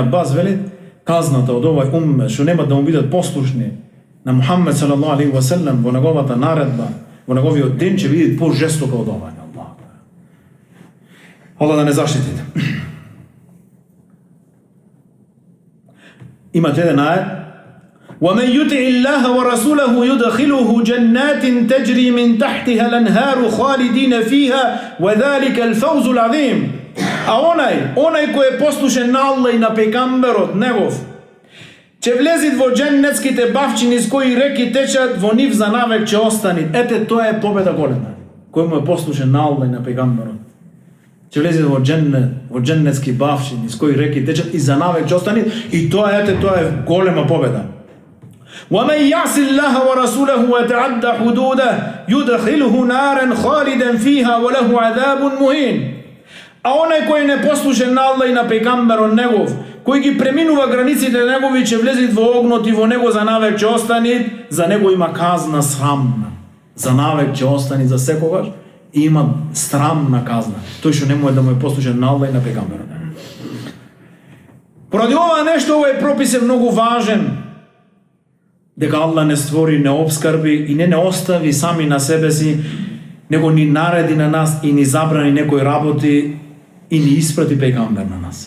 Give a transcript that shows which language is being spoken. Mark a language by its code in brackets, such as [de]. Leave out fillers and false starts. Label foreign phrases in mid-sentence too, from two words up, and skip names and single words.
[mk] Ибн Аббас вели, казната од овој уммет, што нема да му бидат послушни на Мухаммед [ar] صلى الله عليه وسلم [mk] во неговата наредба, во неговиот ден ќе бидат пожестока од ова. Allah да не заштитите. Имате еден ајет: [ar] وَمَنْ يُطِعِ اللَّهَ وَرَسُولَهُ يُدْخِلُهُ جَنَّاتٍ تَجْرِي مِنْ تَحْتِهَا الْأَنْهَارُ خَالِدِينَ فِيهَا وَذَلِكَ الْفَوْزُ الْعَظِيمُ. [mk] А онај кој е послушен на Аллах и на пејгамберот негов, ќе влезит во дженнетските бавчини с кои реки течат, во нив за навек ќе остани. Ете, тоа е победа голема. Кој му е послушен на Аллах и на пејгамберот, ќе влезет во дженнетски бавчини с кои реки течат и за навек ќе остани, и тоа е голема победа. [ar] وَمَنْ يَعْصِ اللَّهَ وَرَسُولَهُ وَيَتَعَدَّ حُدُودَهُ يُدْخِلْهُ نَارًا خَالِدًا فِيهَا وَلَهُ عَذَابٌ مُهِينٌ. [mk] А онај кој не послушен на Аллах и на пејгамберот негов, кој ги преминува границите негови, ќе влезет во огнот и во него за навек ќе остани, за него има казна срамна. За навек ќе остани за секогаш и има срамна казна. Тој што не може да му е послушен на Аллах и на пејгамберот. Поради ова нешто, овој пропис е многу важен, дека Аллах не створи, не обскрби и не остави сами на себе си, него ни нареди на нас и ни забрани некои работи и ни испрати пејгамбер на нас.